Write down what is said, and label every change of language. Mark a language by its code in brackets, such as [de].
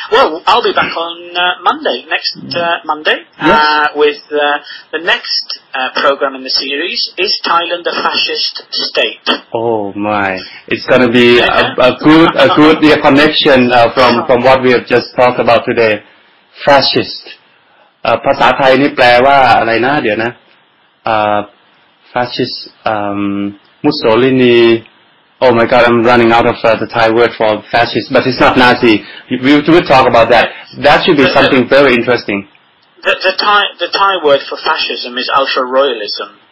[en] Well, I'll be back on Monday, next Monday, yes. With the next program in the series, Is Thailand a Fascist State? Oh my! It's going to be a good connection from what we have just talked about today. Fascist. [th] ภาษาไทยนี่แปลว่าอะไรนะเดี๋ยวนะ Fascist Mussolini. [en] Oh my God, I'm running out of the Thai word for fascist, but it's not Nazi. We will talk about that. That should be something very interesting. The Thai word for fascism is ultra-royalism.